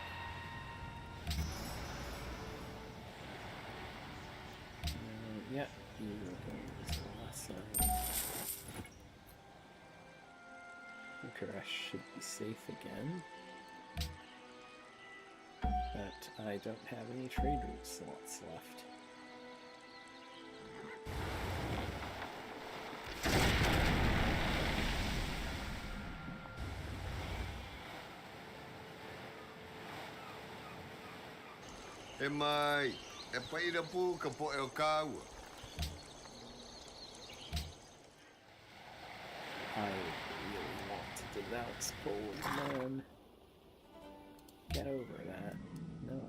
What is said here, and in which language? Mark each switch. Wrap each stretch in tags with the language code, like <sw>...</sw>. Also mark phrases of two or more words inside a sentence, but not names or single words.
<en>Yeah, you against the last sign. Bucharest should be safe again. But I don't have any trade route slots left. E mai, e paira pu ka po e o kaua. I really want to denounce Poland, man. Get over that. No.</en>